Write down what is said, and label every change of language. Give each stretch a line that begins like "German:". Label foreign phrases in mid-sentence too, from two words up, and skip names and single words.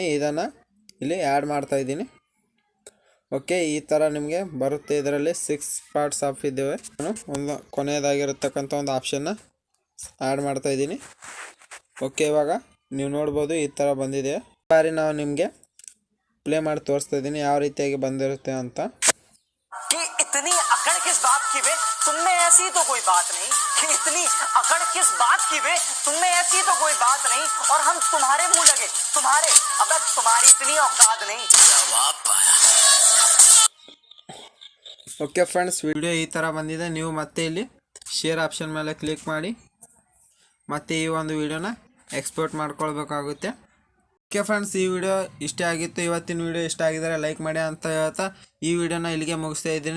Kannada: ಇದನ್ನು ಇಲ್ಲಿ ಆ್ಯಡ್ ಮಾಡ್ತಾಯಿದ್ದೀನಿ. ಓಕೆ, ಈ ಥರ ನಿಮಗೆ ಬರುತ್ತೆ. ಇದರಲ್ಲಿ 6
English: parts of
Kannada: ಇದ್ದೇವೆ. ನಾನು ಒಂದು ಕೊನೆಯದಾಗಿರತಕ್ಕಂಥ ಒಂದು ಆಪ್ಷನ್ನ ಆ್ಯಡ್ ಮಾಡ್ತಾಯಿದ್ದೀನಿ. ಓಕೆ, ಇವಾಗ ನೀವು ನೋಡ್ಬೋದು ಈ ಥರ ಬಂದಿದೆ. ಬಾರಿ ನಾವು ನಿಮಗೆ ಪ್ಲೇ ಮಾಡಿ ತೋರಿಸ್ತಾ ಇದ್ದೀನಿ ಯಾವ ರೀತಿಯಾಗಿ ಬಂದಿರುತ್ತೆ ಅಂತ.
Hindi: इतनी अकड़ किस बात की बे, तुमने ऐसी तो कोई बात नहीं कि इतनी अकड़ किस बात की बे, तुमने ऐसी तो कोई बात नहीं और हम तुम्हारे मुंह लगे, तुम्हारे, अब तुम्हारी इतनी औकात नहीं.
English: okay friends,
Kannada: ವಿಡಿಯೋ ಈ ಥರ ಬಂದಿದೆ. ನೀವು ಮತ್ತೆ ಇಲ್ಲಿ
English: share option
Kannada: ಮೇಲೆ ಕ್ಲಿಕ್ ಮಾಡಿ ಮತ್ತೆ ಈ ಒಂದು ವಿಡಿಯೋನ ಎಕ್ಸ್ಪೋರ್ಟ್ ಮಾಡ್ಕೊಳ್ಬೇಕಾಗುತ್ತೆ.
English: okay friends,
Kannada: ಈ ವಿಡಿಯೋ ಇಷ್ಟ ಆಗಿತ್ತು. ಇವತ್ತಿನ ವಿಡಿಯೋ ಇಷ್ಟ ಆಗಿದರೆ ಲೈಕ್ ಮಾಡಿ ಅಂತ ಹೇಳ್ತಾ ಈ ವಿಡಿಯೋನ ಇಲ್ಲಿಗೆ ಮುಗಿಸ್ತಾ ಇದ್ದೀನಿ.